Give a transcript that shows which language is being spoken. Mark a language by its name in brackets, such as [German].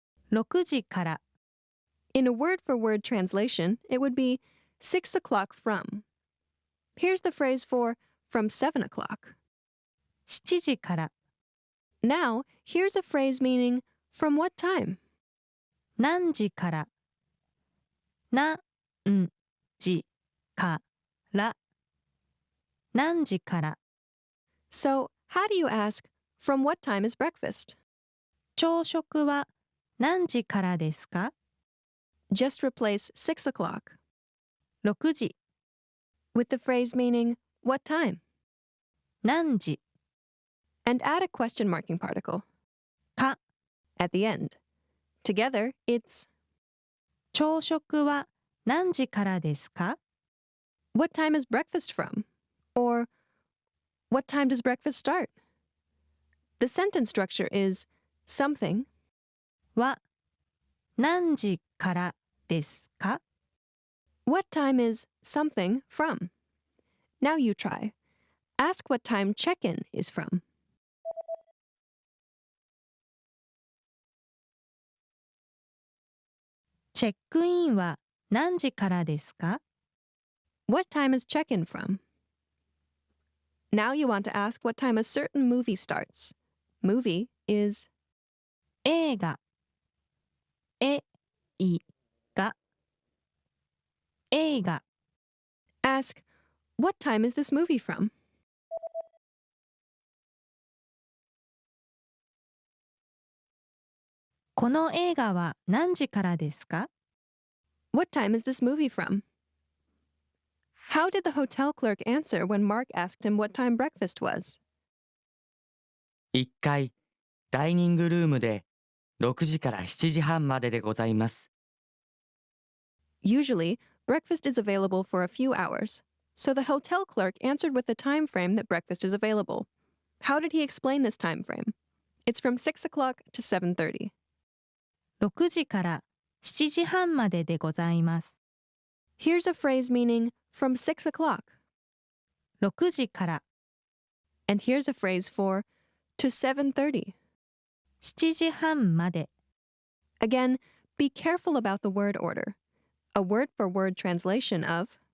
[Japanese] 6時から [English] in a word-for-word translation, it would be 6 o'clock from. Here's the phrase for from 7 o'clock. [Japanese] 7時から [English] Now, here's a phrase meaning from what time? [Japanese] 何時から何時から何時から [English] So, how do you ask, from what time is breakfast? [Japanese] 朝食は何時からですか [English] Just replace 6 o'clock [Japanese] 6時 [English] with the phrase meaning what time? [Japanese] 何時 [English] And add a question marking particle [Japanese] か [English] at the end. Together, it's [Japanese] 朝食は何時からですか [English] what time is breakfast from? Or what time does breakfast start? The sentence structure is something [Japanese] は何時からですか [English] What time is something from? Now you try. Ask what time check-in is from. [Japanese] チェックインは何時からですか [English] What time is check-in from? Now you want to ask what time a certain movie starts. Movie is [Japanese] 映画映画映画 [English] ask what time is this movie from? [Japanese] この映画は何時からですか [English] What time is this movie from? How did the hotel clerk answer when Mark asked him what time breakfast was? [Japanese] 1階ダイニングルームで6時から7時半まででございます。 [English] Usually, breakfast is available for a few hours, so the hotel clerk answered with the time frame that breakfast is available. How did he explain this time frame? It's from 6 o'clock to 7:30. [Japanese] 6時から7時半まででございます。 [English] Here's a phrase meaning from 6 o'clock. [Japanese] 6時から [English] And here's a phrase for to 7:30. [Japanese] 7時半まで [English] Again, be careful about the word order. A word-for-word translation of